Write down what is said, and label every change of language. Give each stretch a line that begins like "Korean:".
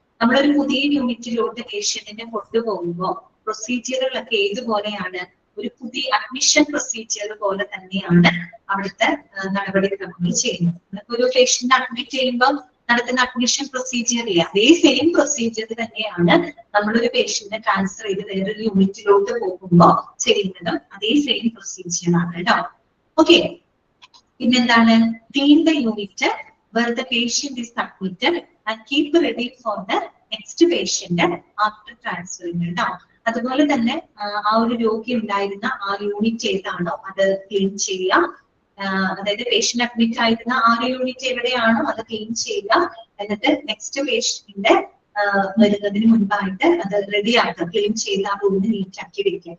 Malayalam: നമ്മളൊരു പുതിയ യൂണിറ്റിലോട്ട് പേഷ്യന്റിനെ കൊണ്ടുപോകുമ്പോൾ പ്രൊസീജിയറുകളൊക്കെ ഏതുപോലെയാണ്, ഒരു പുതിയ അഡ്മിഷൻ പ്രൊസീജിയർ പോലെ തന്നെയാണ് അവിടുത്തെ നടപടിക്രമങ്ങൾ ചെയ്യുന്നത്. ഒരു പേഷ്യന്റ് അഡ്മിറ്റ് ചെയ്യുമ്പോൾ നടത്തുന്ന അഡ്മിഷൻ പ്രൊസീജിയർ ഇല്ല, അതേ സെയിം പ്രൊസീജിയർ തന്നെയാണ് നമ്മളൊരു പേഷ്യന്റിനെ ട്രാൻസ്ഫർ ചെയ്ത് വേറൊരു യൂണിറ്റിലോട്ട് പോകുമ്പോൾ ചെയ്യുന്നതും അതേ സെയിം പ്രൊസീജിയർ ആണ് കേട്ടോ. ഓക്കെ. പിന്നെന്താണ്,
English: Clean the unit where the patient is admitted and keep ready for the next patient after transferring കേട്ടോ.
Malayalam: അതുപോലെ തന്നെ ആ ഒരു രോഗി ഉണ്ടായിരുന്ന ആ യൂണിറ്റ് ഏതാണോ അത് ക്ലീൻ ചെയ്യാം. അതായത് പേഷ്യന്റ് അഡ്മിറ്റ് ആയിരുന്ന ആ ഒരു യൂണിറ്റ് എവിടെയാണോ അത് ക്ലീൻ ചെയ്യുക. എന്നിട്ട് നെക്സ്റ്റ് പേഷ്യന്റിന്റെ വരുന്നതിന് മുൻപായിട്ട് അത് റെഡി ആക്കുക, ക്ലീൻ ചെയ്ത് ആ റൂമിന് നീറ്റ് ആക്കി വെക്കുക.